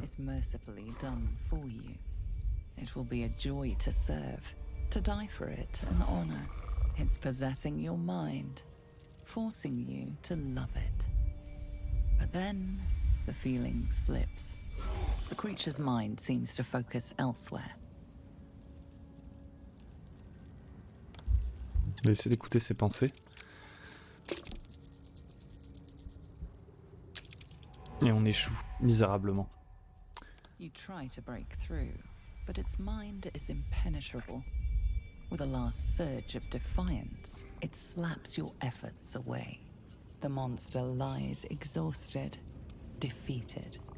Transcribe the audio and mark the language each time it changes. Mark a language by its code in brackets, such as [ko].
[en] Is mercifully done for you. It will be a joy to serve, to die for it, an honor. It's possessing your mind, forcing you to love it. But then, the feeling slips. The creature's mind seems to focus elsewhere. [fr] Je vais essayer d'écouter ses pensées. Et on échoue misérablement. [en] You try to break through, but its mind is impenetrable. With a last surge of defiance, it slaps your efforts away. The monster lies exhausted, defeated.